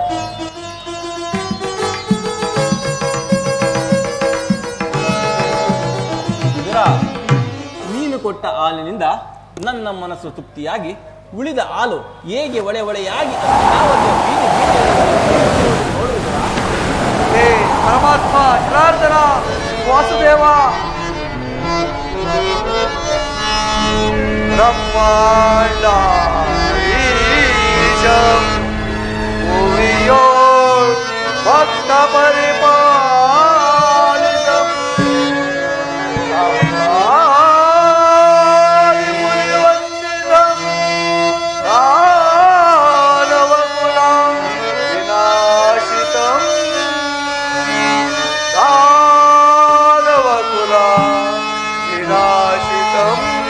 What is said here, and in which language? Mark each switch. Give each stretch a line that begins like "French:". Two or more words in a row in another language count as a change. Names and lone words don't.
Kannada: ವಿದುರ, ನೀನು ಕೊಟ್ಟ ಹಾಲಿನಿಂದ ನನ್ನ ಮನಸ್ಸು ತೃಪ್ತಿಯಾಗಿ ಉಳಿದ ಹಾಲು ಹೇಗೆ ಒಳೆ ಒಳೆಯಾಗಿ ಹೇ ಪರಮಾತ್ಮ, ಜನಾರ್ದನ, ವಾಸುದೇವ,
Sanskrit: ಬ್ರಹ್ಮಾಂಡೀಶಂ ಭುವಿಯೋ ಭಕ್ತ ಪರಿಪಾಲಿತಂ ಮುನಿವಂದಿತಂ ದಾನವಕುಲಂ ವಿನಾಶಿತಂ ದಾನವಕುಲಂ ವಿನಾಶಿತಂ.